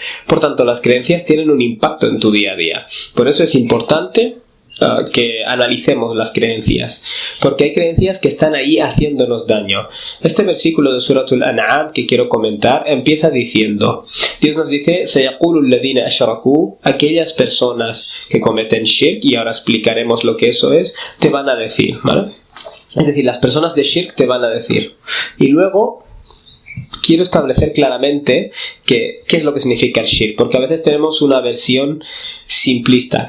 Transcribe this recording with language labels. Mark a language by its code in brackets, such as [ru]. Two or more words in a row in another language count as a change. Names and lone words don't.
[es] Por tanto, las creencias tienen un impacto en tu día a día. Por eso es importante que analicemos las creencias, porque hay creencias que están ahí haciéndonos daño. Este versículo de Suratul An'am que quiero comentar empieza diciendo, Dios nos dice, [ar] سيقول الذين أشركوا, [es] aquellas personas que cometen shirk, y ahora explicaremos lo que eso es, te van a decir, ¿vale? Es decir, las personas de shirk te van a decir. Y luego quiero establecer claramente qué es lo que significa el shirk, porque a veces tenemos una versión simplista.